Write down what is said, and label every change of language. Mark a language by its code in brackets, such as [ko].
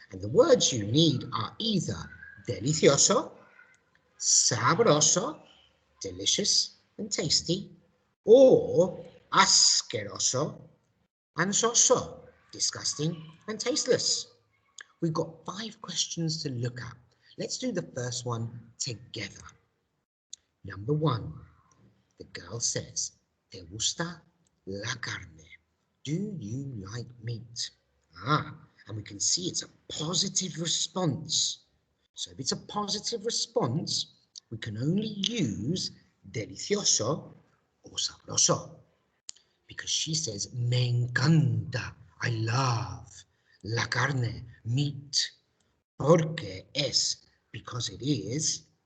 [en] And the words you need are either delicioso, sabroso, delicious and tasty, or asqueroso and soso, disgusting and tasteless. We've got 5 questions to look at. Let's do the first one together. Number 1, the girl says, [es] ¿Te gusta la carne? [en] Do you like meat? And we can see it's a positive response. So if it's a positive response, we can only use delicioso or sabroso. Because she says, [es] me encanta, [en] I love, la carne, meat, [es] porque es, [en] because it is.